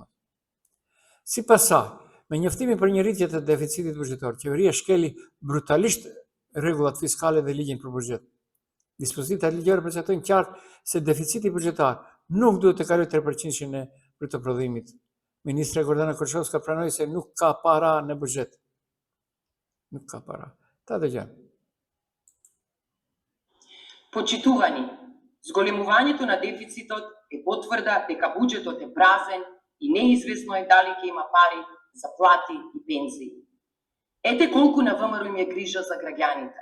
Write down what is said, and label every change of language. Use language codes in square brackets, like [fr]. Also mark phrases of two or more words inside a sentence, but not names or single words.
[sq] Sipas saj, me njoftimin për një rritje të deficitit buxhetor, qeveria shkeli brutalisht rregullat fiskale dhe ligjin për buxhet. Dispozitat ligjore përcaktojnë qartë se deficiti buxhetar nuk duhet të kalojë 3% e bruto prodhimit. Ministra Gordana Koçovska pranoi se nuk ka para në buxhet. Nuk ka para. Ta dëgjojmë. [mk] Почитувани, зголемувањето на дефицитот е потврда дека буџетот е празен и неизвестно е дали ќе има пари за плати и пензии. Ете колку на ВМРО им е грижа за граѓаните.